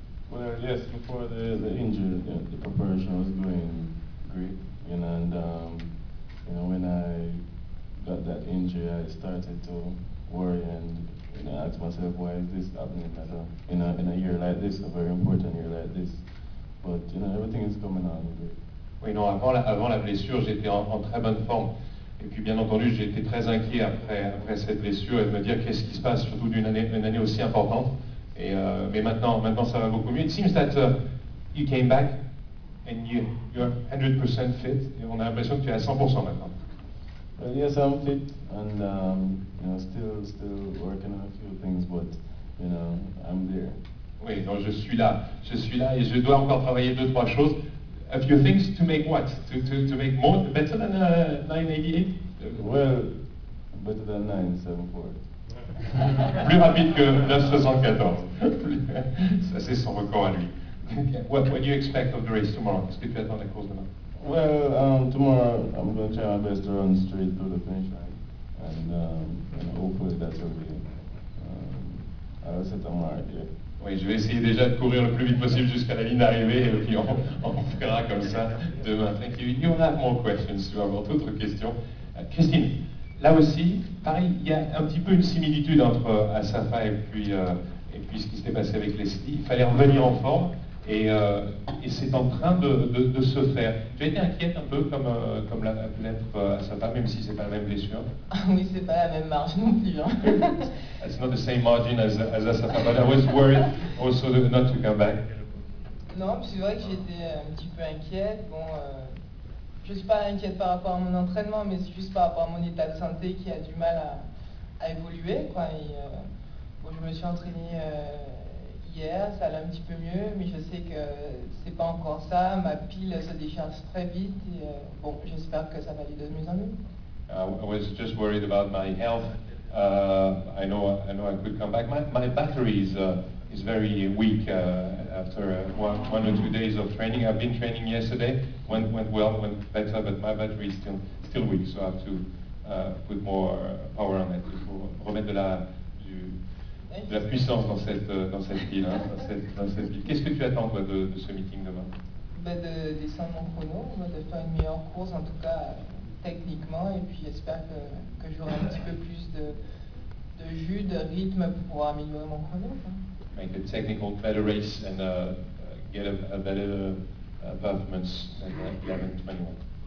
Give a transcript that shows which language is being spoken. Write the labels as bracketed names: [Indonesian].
[English] Well, yes, before the injury, the preparation was going great, and when I got that injury, I started to worry and ask myself, why is this happening at all? In a year like this, a very important year like this, but everything is coming out great. [French] Oui, non, avant la blessure, j'étais en très bonne forme. Et puis, bien entendu, j'ai été très inquiet après cette blessure et de me dire qu'est-ce qui se passe, surtout d'une année aussi importante. Et, mais maintenant, ça va beaucoup mieux. [English] It seems that you came back and you're 100% fit. [French] Et on a l'impression que tu es à 100% maintenant. [English] Well, yes, I'm fit and still working on a few things, but I'm there. [French] Oui, donc je suis là et je dois encore travailler 2-3 choses. [English] A few things to make what? To make more better than 988? Well, better than 974. [French] Plus rapide que 974. Ça c'est son record à lui. [English] What do you expect of the race tomorrow? [French] Qu'est-ce que tu attends de la course demain? [English] Well, tomorrow I'm going to try my best to run straight through the finish line. And hopefully that will be I'll set a mark, yeah. [French] Oui, je vais essayer déjà de courir le plus vite possible jusqu'à la ligne d'arrivée et puis on fera comme ça demain. [English] Thank you. You have more questions, [French] tu vas avoir d'autres questions. Christine, là aussi, pareil, il y a un petit peu une similitude entre Asafa et puis ce qui s'était passé avec Leslie. Il fallait revenir en forme Et c'est en train de se faire. Tu as été inquiète un peu comme, comme l'a pu l'être Sapa, même si ce n'est pas la même blessure. Oui, ce n'est pas la même marge non plus. Hein. [English] It's not the same margin as Sapa, but I was worried also not to come back. [French] Non, c'est vrai que j'étais un petit peu inquiète. Bon, je ne suis pas inquiète par rapport à mon entraînement, mais c'est juste par rapport à mon état de santé qui a du mal à évoluer. Quoi. Et, bon, je me suis entraînée hier, ça allait un petit peu mieux, mais je sais que c'est pas encore ça. Ma pile se décharge très vite. Et, bon, j'espère que ça va aller de mieux en mieux. [English] I was just worried about my health. I know I could come back. My battery is very weak after one or two days of training. I've been training yesterday, went well, went better, but my battery is still weak. So I have to put more power on it. [French] Il faut remettre de la puissance dans cette pile, hein, dans cette pile. Qu'est-ce que tu attends toi, de ce meeting demain? Bah de descendre mon chrono, de faire une meilleure course, en tout cas techniquement, et puis j'espère que j'aurai un petit peu plus de jus, de rythme pour pouvoir améliorer mon chrono. Quoi. [English] Make a technical better race and get a better performance than 11-21.